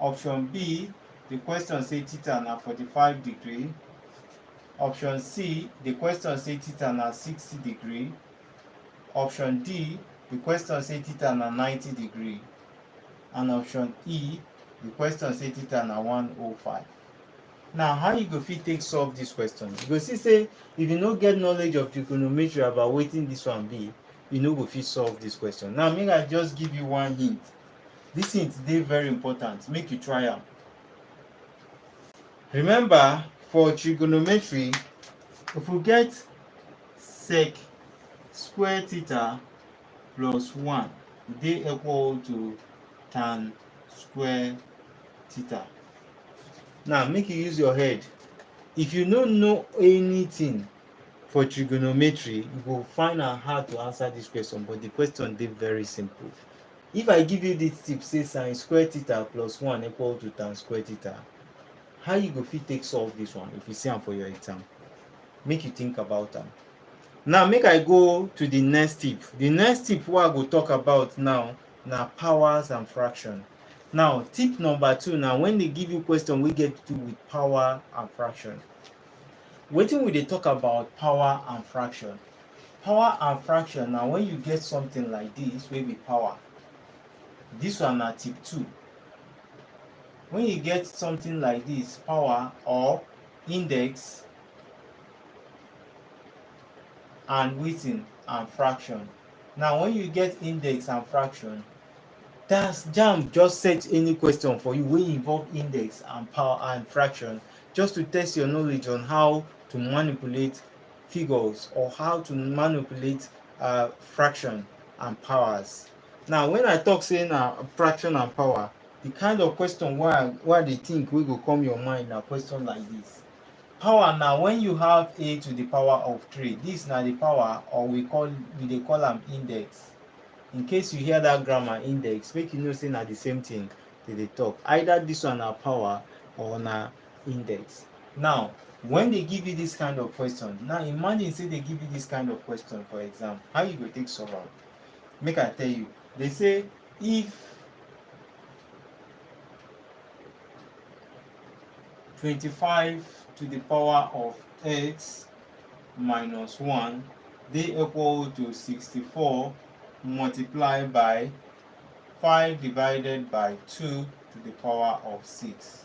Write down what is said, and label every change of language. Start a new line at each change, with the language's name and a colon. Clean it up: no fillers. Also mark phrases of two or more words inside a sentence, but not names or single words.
Nigerian Pidgin: Option B, the question say theta na 45 degree. Option C, the question say theta na 60 degree. Option D, the question say theta na 90 degree. And option E, the question say theta na 105. Now, how you go fit take solve this question? You go see say if you no get knowledge of trigonometry about wetin this one be, you no go fit solve this question. Now, make I just give you one hint. This hint dey very important. Make you try am. Remember, for trigonometry, if we get sec square theta plus 1 dey equal to tan square theta. Now, make you use your head. If you no know anything for trigonometry, you go find am hard to answer this question, but the question dey very simple. If I give you this tip, say sin square theta plus 1 equal to tan square theta, how you go fit take solve this one if you see am for your exam? Make you think about am. Now, make I go to the next tip. The next tip wey I go talk about now na powers and fraction. Now, tip number 2 na when they give you question wey get to do with power and fraction. Wetin we dey talk about power and fraction? Power and fraction na when you get something like this wey be power. This one na tip 2. When you get something like this, power or index and wetin and fraction. Now, when you get index and fraction, that's Jamb just set any question for you wey involve index and power and fraction, just to test your knowledge on how to manipulate figures or how to manipulate fraction and powers. Now, when I talk say na fraction and power, the kind of question wey I dey think wey go come your mind na question like this. Power na when you have a to the power of 3. This na the power, or we dey call am index. In case you hear that grammar index, make you know say na the same thing they dey talk. Either this one na power or na index. Now, when they give you this kind of question, now imagine say they give you this kind of question for exam, how you go take solve am? Make I tell you. They say if 25 to the power of x minus 1 dey equal to 64 multiplied by 5 divided by 2 to the power of 6.